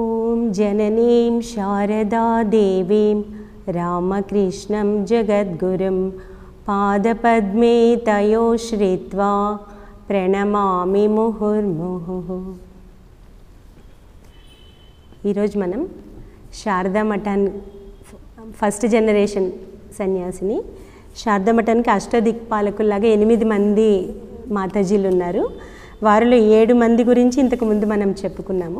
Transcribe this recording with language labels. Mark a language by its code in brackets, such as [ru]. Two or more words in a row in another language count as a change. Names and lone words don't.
[sa] जननीं शारदा देवीं रामकृष्णं जगद्गुरुं पादपद्मे तयो श्रित्वा प्रणमामि मुहुर्मुहुः। [te] ఈరోజు మనం శారదా మఠాన్ [en] first generation [te] సన్యాసిని. శారదా మఠానికి అష్టదిక్పాలకుల్లాగా 8 మంది మాతాజీలు ఉన్నారు. వారిలో 7 మంది గురించి ఇంతకుముందు మనం చెప్పుకున్నాము.